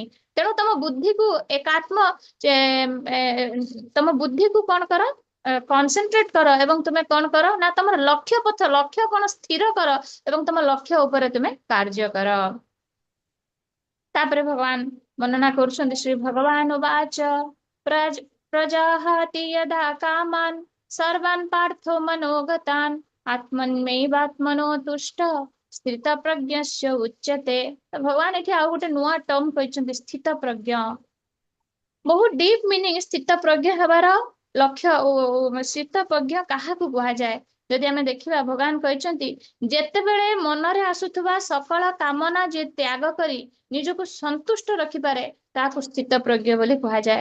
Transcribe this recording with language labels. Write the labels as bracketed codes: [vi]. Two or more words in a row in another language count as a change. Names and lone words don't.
[or] ତେଣୁ ତମ ବୁଦ୍ଧିକୁ ତମ ବୁଦ୍ଧିକୁ କଣ କର କନସେନ୍ଟ୍ରେଟ କର ଏବଂ ତୁମେ କଣ କର ନା ତମର ଲକ୍ଷ୍ୟ କଣ ସ୍ଥିର କର ଏବଂ ତମ ଲକ୍ଷ୍ୟ ଉପରେ ତୁମେ କାର୍ଯ୍ୟ କର। ତାପରେ ଭଗବାନ ବର୍ଣ୍ଣନା କରୁଛନ୍ତି [sa] ଶ୍ରୀ ଭଗବାନ ଉବାଚ ପ୍ରଜାହାତି यदा कामान् सर्वान् पार्थो मनोगतान् आत्मन्यैवात्मनो तुष्ट ସ୍ଥିତ ପ୍ରଜ୍ଞସ୍ୟ ଉଚ୍ୟତେ। [or] ଭଗବାନ ଏଠି ଆଉ ଗୋଟେ ନୂଆ ଟର୍ମ କହିଛନ୍ତି [sa] ସ୍ଥିତ ପ୍ରଜ୍ଞ। [or] ବହୁତ [en] deep meaning [sa] ସ୍ଥିତ ପ୍ରଜ୍ଞ [or] ହେବାର ଲକ୍ଷ୍ୟ ଓ [sa] ସ୍ଥିତ ପ୍ରଜ୍ଞ [or] କାହାକୁ କୁହାଯାଏ? ଯଦି ଆମେ ଦେଖିବା ଭଗବାନ କହିଛନ୍ତି ଯେତେବେଳେ ମନରେ ଆସୁଥିବା ସକଳ କାମନା ଯିଏ ତ୍ୟାଗ କରି ନିଜକୁ ସନ୍ତୁଷ୍ଟ ରଖିପାରେ ତାହାକୁ [sa] ସ୍ଥିତ ପ୍ରଜ୍ଞ [or] ବୋଲି କୁହାଯାଏ।